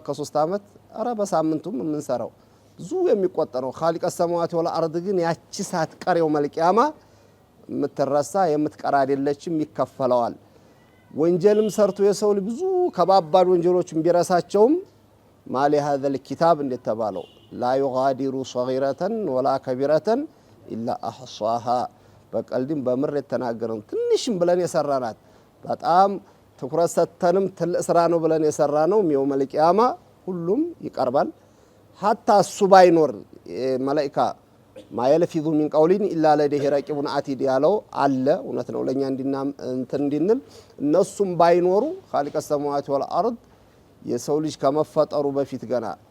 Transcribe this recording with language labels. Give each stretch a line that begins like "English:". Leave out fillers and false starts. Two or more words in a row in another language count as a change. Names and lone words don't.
Amharic: ከሶስት አመት አረ በሳምንቱም የምንሰራው ብዙ የሚቆጠረው
Arabic: خالق السماوات والأرض
Amharic: ግን ያቺ ሳትቀር
Arabic: يوم القيامة
Amharic: የምትረሳ የምትቀር አይደለችም፣ ይከፈለዋል። ወንጀልም ሰርቶ የሰው ልጅ ብዙ ከባባድ ወንጀሎችን ቢረሳቸውም
Arabic: مال هذا الكتاب
Amharic: እንደተባለው
Arabic: لا يغادر صغيرة ولا كبيرة إلا أحصاها
Amharic: በቀልድም በምር የተናገረው ትንሽም ብለን የሰራናት በጣም ትኩረት ሰተንም ትልቅ ስራ ነው ብለን የሰራነው
Arabic: يوم القيامة
Amharic: ሁሉም ይቀርባል። ሀታ እሱ ባይኖር መላኢካ
Arabic: ما يلفظ من قول إلا لديه رقيب عتيد
Amharic: ያለው አለ። እውነት ነው ለኛ እንድንል እነሱም ባይኖሩ
Arabic: خالق السماوات والأرض
Amharic: የሰው ልጅ ከመፈጠሩ በፊት ገና